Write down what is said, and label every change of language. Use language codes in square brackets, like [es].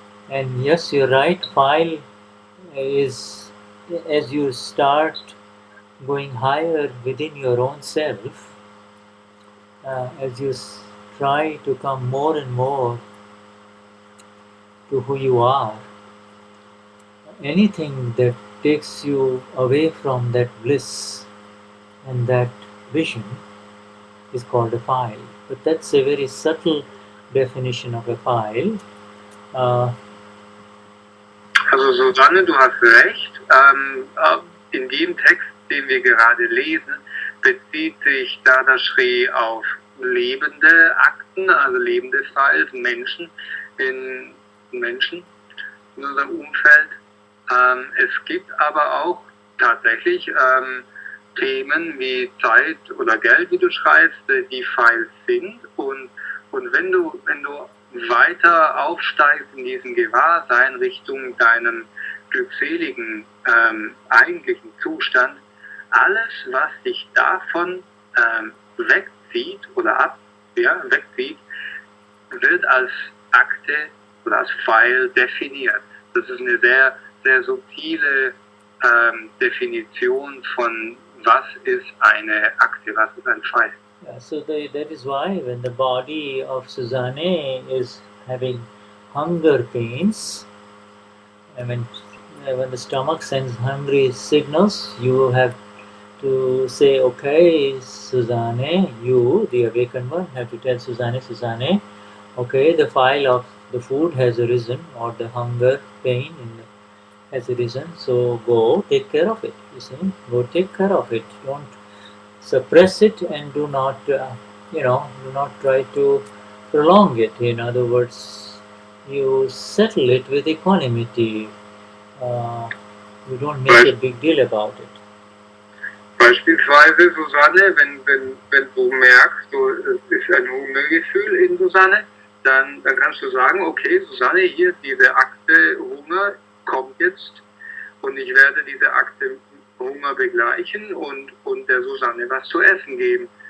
[en] And yes, you're right, file is as you start going higher within your own self, as you try to come more and more to who you are, anything that takes you away from that bliss and that vision is called a file. But that's a very subtle definition of a file. [de] Also Susanne, du hast recht. In dem Text, den wir gerade lesen, bezieht sich Dadashri auf lebende Akten, also lebende Files, Menschen in unserem Umfeld. Es gibt aber auch tatsächlich Themen wie Zeit oder Geld, wie du schreibst, die Files sind. Und wenn du weiter aufsteigst in diesem Gewahrsein Richtung deinem glückseligen eigentlichen Zustand, alles, was dich davon wegzieht oder wegzieht, wird als Akte oder als File definiert. Das ist eine sehr, sehr subtile Definition von was ist eine Akte, was ist ein File. [en] Yeah, so that is why when the body of Susanne is having hunger pains, and when the stomach sends hungry signals, you have to say, okay, Susanne, you, the awakened one, have to tell Susanne, okay, the file of the food has arisen, or the hunger pain has arisen, so go take care of it. You see, go take care of it. Don't suppress it and do not try to prolong it. In other words, you settle it with equanimity. You don't make a big deal about it. [de] Beispielsweise, Susanne, wenn du merkst, es ist ein Hungergefühl in Susanne, dann kannst du sagen, okay, Susanne, hier diese Akte Hunger kommt jetzt und ich werde diese Akte Hunger begleichen und der Susanne was zu essen geben.